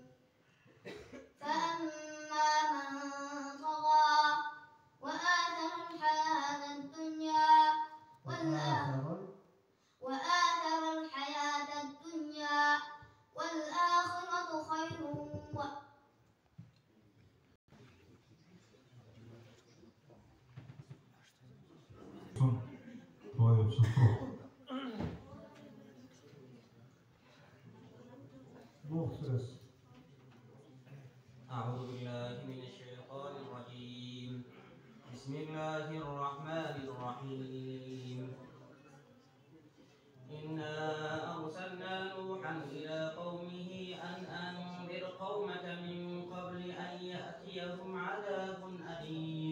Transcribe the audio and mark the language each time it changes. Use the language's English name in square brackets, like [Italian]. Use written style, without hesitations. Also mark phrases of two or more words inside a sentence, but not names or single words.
[Arabic] فأما من طغى وآثر الحياة الدنيا وآثر الحياة الدنيا والآخرة خير [Turkish] Son. Dua yapsın. Nuh suresi. [Arabic] أعوذ بالله من الشيطان الرجيم. بسم الله الرحمن الرحيم. إنا أرسلنا نوحا إلى قومه أن أنذر قومك من قبل أن يأتيهم عذاب أليم.